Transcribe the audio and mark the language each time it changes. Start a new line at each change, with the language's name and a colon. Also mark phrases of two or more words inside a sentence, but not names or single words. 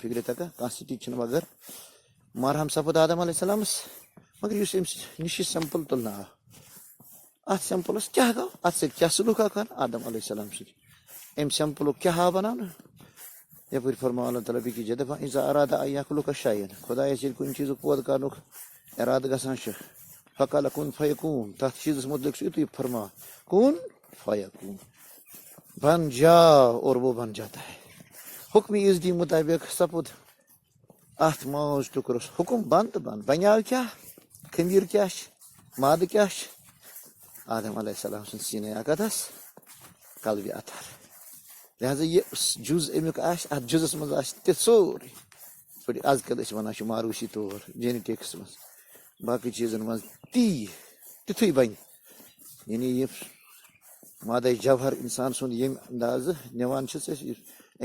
Kashmiri: فکرِ تگان کانٛہہ سٹچ چھِنہٕ وغٲر مرہم سپُد آدم علیہ السلامس مگر یُس أمِس نِش یہِ سیمپل تُلنہٕ آو اتھ سیمپلس کیاہ گوٚو اتھ سۭتۍ کیاہ سلوٗک آو کرنہٕ آدم علیہ السلام سۭتۍ امہِ سیمپلُک کیاہ آو بناونہٕ یپٲرۍ فرماو اللہ تعالیٰ بیٚکِس جایہِ دپان
Arabic: اذا اراد ان یخلق شیئا
Kashmiri: خۄدایس ییٚلہِ کُنہِ چیٖزُک پٲدٕ کرنُک ارادٕ گژھان چھُ
Arabic: فقال کُن فیکوٗن
Kashmiri: تتھ چیٖزس متعلق چھُ یِتُے فرماوان
Arabic: کُن فیکوٗن
Urdu: بن جا اور وہ بن جاتا ہے
Kashmiri: حکمِ عزدی مطابق سپُد اتھ ماز ٹُکرس حکم بنٛد تہٕ بنٛد بنیٛاو کیاہ خمیٖر کیاہ چھِ مادٕ کیاہ چھِ آدم علیہ السلام سن
Urdu: سینے اقدس قلبِ اطہر
Kashmiri: لہذا یہ جز امیُک آسہِ اتھ جزس منٛز آسہِ تہِ سورُے پٲٹھۍ آز کل أسۍ وَنان چھِ ماروشی طور جینیٹکس منٛز باقٕے چیٖزن منٛز تِتھُے بنہِ یعنی یہِ مادے جوہر انسان سُنٛد ییٚمہِ اندازٕ نِوان چھِس أسۍ أمۍ